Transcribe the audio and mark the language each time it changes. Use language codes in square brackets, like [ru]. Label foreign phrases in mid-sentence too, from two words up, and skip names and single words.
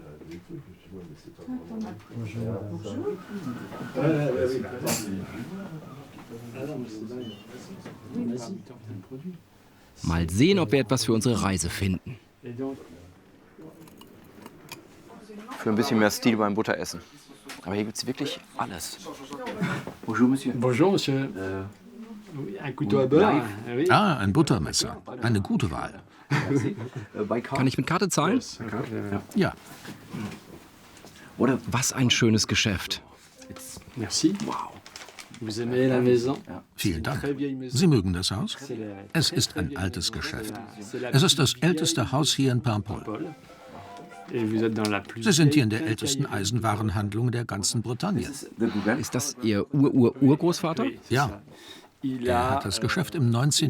[de] Mal sehen, ob wir etwas für unsere Reise finden. Für ein bisschen mehr Stil beim Butteressen. Aber hier gibt es wirklich alles. [fr] Bonjour, Monsieur. Bonjour, Monsieur. Un couteau à beurre. [de] Ah, ein Buttermesser. Eine gute Wahl. Kann ich mit Karte zahlen? Ja. Was ein schönes Geschäft. [fr] Merci. Wow. Vous aimez la maison? [de] Vielen Dank. Sie mögen das Haus? Es ist ein altes Geschäft. Es ist das älteste Haus hier in Paimpol. Sie sind hier in der ältesten Eisenwarenhandlung der ganzen Bretagne. Ist das Ihr Urgroßvater? Ja. Er hat das Geschäft im 19.